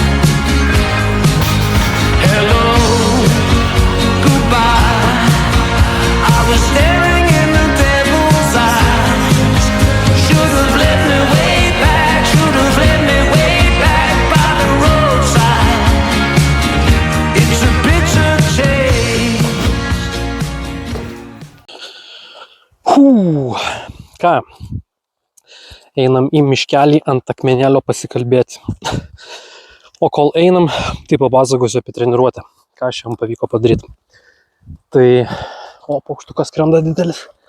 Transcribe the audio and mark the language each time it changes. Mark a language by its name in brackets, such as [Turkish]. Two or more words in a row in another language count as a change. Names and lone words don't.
[English] Hello, goodbye, I was staring in the devil's eyes. Should've let me way back, should've let me way back by the roadside. It's a bitter taste. [Lithuanian] Ką? Einam į miškelį ant akmenėlio pasikalbėti. O kol einam, tai papasakosiu apie treniruotę. Ką šiam pavyko padaryti. Tai, paukštukas skrenda didelis.